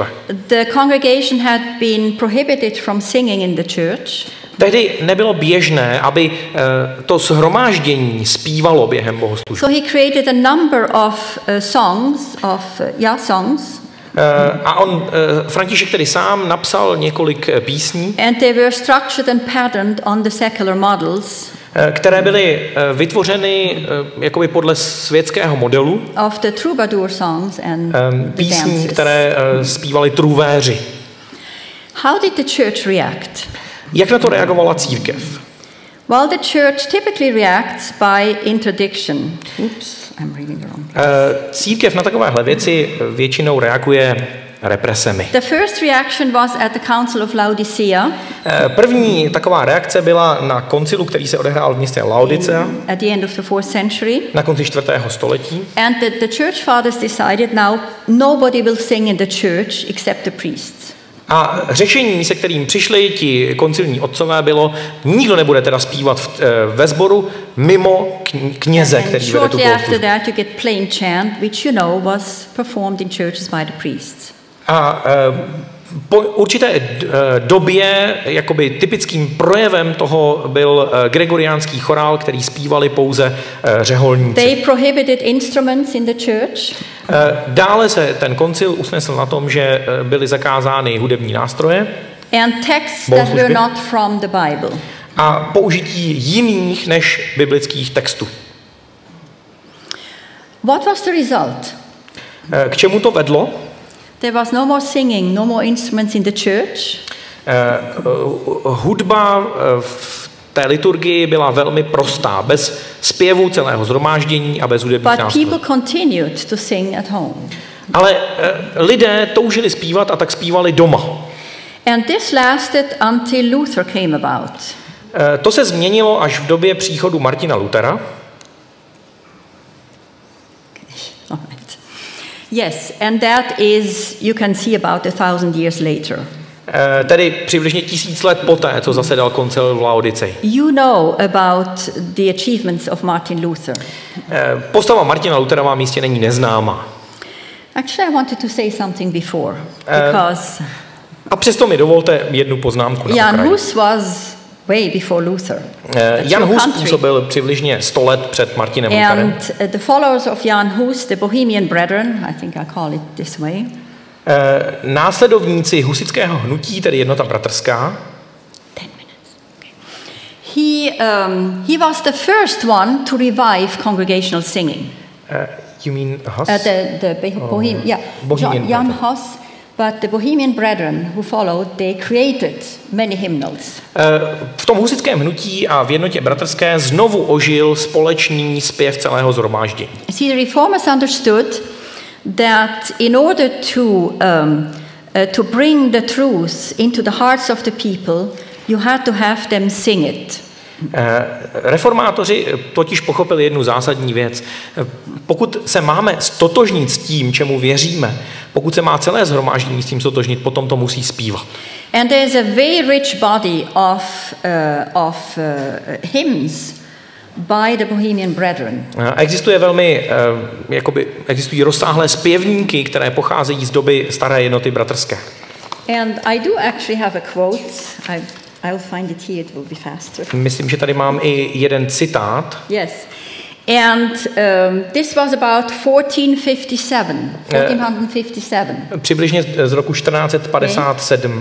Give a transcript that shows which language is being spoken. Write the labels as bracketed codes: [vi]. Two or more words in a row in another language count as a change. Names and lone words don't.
[en] The congregation had been prohibited from singing in the church. [cs] Tehdy nebylo běžné, aby to shromáždění zpívalo během bohoslužby. [en] So he created a number of songs. [cs] A František tedy sám napsal několik písní. [en] And they were structured and patterned on the secular models. [cs] Které byly vytvořeny jakoby podle světského modelu. [en] Of the troubadour songs and [cs] písní, které zpívali truvéři. [en] How did the church react? [cs] Jak na to reagovala církev? [en] Well, the church typically reacts by interdiction. Oops, I'm reading wrong. [cs] Církev na takovéhle věci většinou reaguje represemi. [en] The first reaction was at the Council of Laodicea. [cs] První taková reakce byla na koncilu, který se odehrál v městě Laodicea. [en] At the end of the 4th century. [cs] Na konci 4. století. [en] And the church fathers decided now nobody will sing in the church except the priests. [cs] A řešení, se kterým přišli ti koncilní otcové, bylo, nikdo nebude teda zpívat ve sboru mimo kněze, který vede tu bohoslužbu. [en] After that you get plain chant, which you know was performed in churches by the priests. [cs] A po určité době jakoby typickým projevem toho byl gregoriánský chorál, který zpívali pouze řeholníci. [en] They prohibited instruments in the church. [cs] Dále se ten koncil usnesl na tom, že byly zakázány hudební nástroje [en] and texts that were not from the Bible. [cs] A použití jiných než biblických textů. [en] What was the result? [cs] K čemu to vedlo? [en] There was no more singing, no more instruments in the church. [cs] Hudba v té liturgii byla velmi prostá, bez zpěvu celého shromáždění a bez hudebních nástrojů. [en] But people continued to sing at home. [cs] Ale lidé toužili zpívat a tak zpívali doma. [en] And this lasted until Luther came about. [cs] To se změnilo až v době příchodu Martina Luthera. [en] Yes, and that is, you can see about 1,000 years later. [cs] Tedy přibližně 1000 let poté, co zasedal koncil v Laodicei. [en] You know about the achievements of Martin Luther. [cs] Postava Martina Luthera vám jistě není neznámá. [en] Actually, I wanted to say something before, because [cs] a přesto mi dovolte jednu poznámku na [en] Jan Hus was way before Luther. [cs] Jan Hus působil přibližně 100 let před Martinem Lutherem. [en] And the followers of Jan Hus, the Bohemian Brethren, I think I call it this way. [cs] Následovníci husitského hnutí, tedy Jednota bratrská. [en] 10 minutes. He was the first one to revive congregational singing. You mean Hus? The Bohemian, yeah, Jan Hus. But the Bohemian Brethren who followed, they created many hymnals. [cs] V tom husitském hnutí a v Jednotě bratrské znovu ožil společný zpěv celého shromáždění. [en] See, the reformers understood that in order to bring the truth into the hearts of the people, you had to have them sing it. [cs] Reformátoři totiž pochopili jednu zásadní věc. Pokud se máme stotožnit s tím, čemu věříme, pokud se má celé shromáždění s tím stotožnit, potom to musí zpívat. [en] And there is a very rich body of hymns by the Bohemian Brethren. [cs] Existují rozsáhlé zpěvníky, které pocházejí z doby staré Jednoty bratrské. [en] And I do actually have a quote. I'll find it here, it will be faster. [cs] Myslím, že tady mám i jeden citát. [en] Yes. And this was about 1457. [cs] Přibližně z roku 1457.